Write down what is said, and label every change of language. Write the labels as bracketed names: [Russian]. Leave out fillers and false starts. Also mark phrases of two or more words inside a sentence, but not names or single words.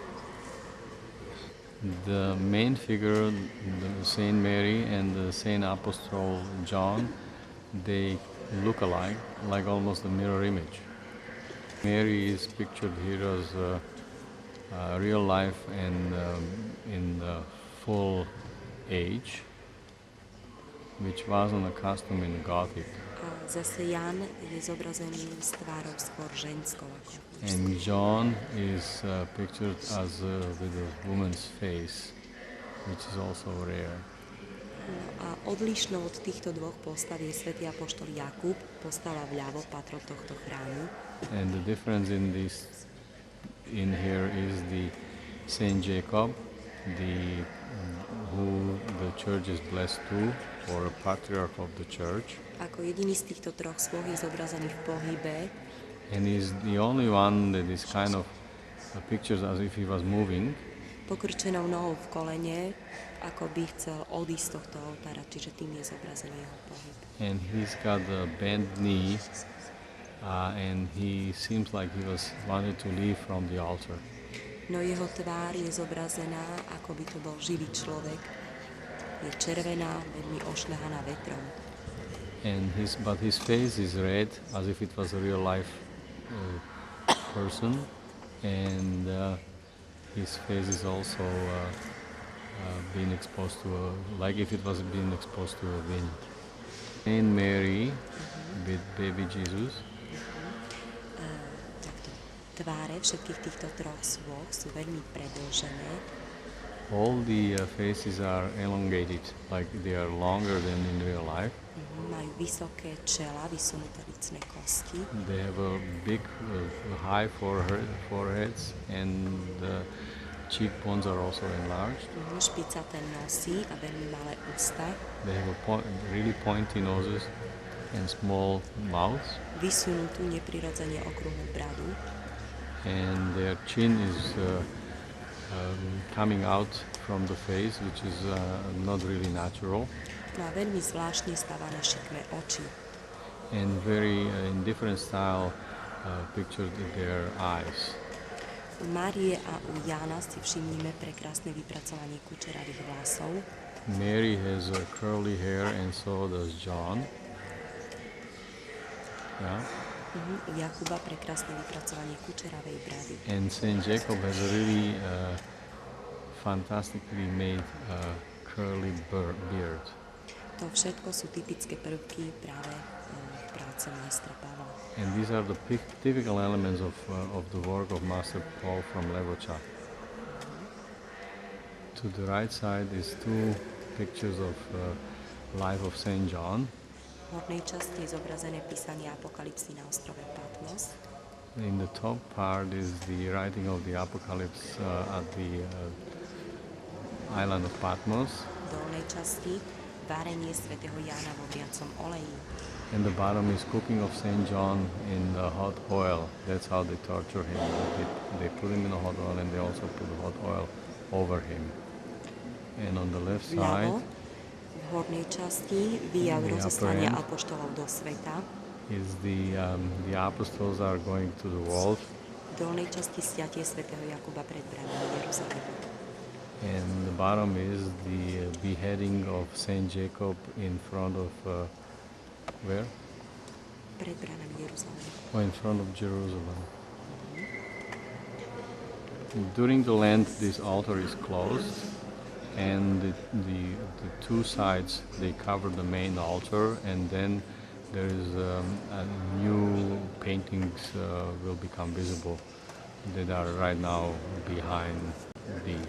[English] The main figure, the Saint Mary and the Saint Apostle John, they look alike, like almost a mirror image. Mary is pictured here as real life and in full age, which wasn't a custom in Gothic. [Slovak] Zase Jan je zobrazený s tvárou skôr ženskou ako [English] And John is pictured as with a woman's face, which is also rare. [Slovak] A odlišnou od týchto dvoch postav je svätý apoštol Jakub, postava vľavo, patron tohto chrámu. [English] And the difference in here is the Saint Jacob, who the church is blessed to, or a patriarch of the church. [Slovak] Ako jediný z týchto troch sôch je zobrazený v pohybe. [English] And he's the only one that is kind of pictured as if he was moving. [Slovak] Pokrčenou nohou v kolene, ako by chcel odísť z tohto oltára, čiže tým je zobrazený jeho pohyb. [English] And he's got a bent knee, and he seems like he wanted to leave from the altar. [Slovak] No jeho tvár je zobrazená, ako by to bol živý človek. Je červená, veľmi ošľahaná vetrom. [English] And but his face is red, as if it was a real life person, and his face is also being exposed to like if it was being exposed to a wind. Saint Mary with baby Jesus. [Slovak] Tváre všetkých týchto troch sôch sú veľmi predĺžené. [English] All the faces are elongated, like they are longer than in real life. [Slovak] Majú vysoké čela, vysunuté lícne kosti. [English] They have a big, high foreheads, and the cheekbones are also enlarged. [Slovak] Špicaté nosy a veľmi malé ústa. [English] They have really pointy noses and small mouths. [Slovak] Vysunutú, neprirodzene okrúhlu bradu. [English] And their chin is coming out from the face, which is not really natural. [Slovak] No a veľmi zvláštne stavané šikmé oči. [English] And very in different style pictured their eyes. [Slovak] U Márie a u Jána si všimnime prekrásne vypracovanie kučeravých vlasov. [English] Mary has curly hair and so does John. Yeah. [Slovak] U Jakuba prekrásne vypracovanie kučeravej brady. [English] And Saint Jacob has a really fantastically made curly beard. [Slovak] To všetko sú typické prvky práve práce majstra Pavla. [English] And these are the typical elements of the work of Master Paul from Lavocha. To the right side is two pictures of life of Saint John. [Slovak] V hornej časti je zobrazené písanie Apokalipsy na ostrove Patmos. [English] In the top part is the writing of the Apocalypse at the island of Patmos. [Slovak] V dolnej časti várenie svätého Jána vo vriacom oleji. [English] And the bottom is cooking of Saint John in the hot oil. That's how they torture him. They put him in the hot oil and they also put the hot oil over him. And on the left side, [Slovak] v hornej časti výjav rozoslania apoštolov do sveta. [English] Is the apostles are going to the world. [Slovak] V dolnej časti sťatie svätého Jakuba pred bránami Jeruzalema. [English] And the bottom is the beheading of Saint Jacob in front of where? [Slovak] Pred bránami Jeruzalema. [English] Oh, in front of Jerusalem. During the Lent, this altar is closed, and the two sides they cover the main altar, and then there is a new paintings will become visible that are right now behind these.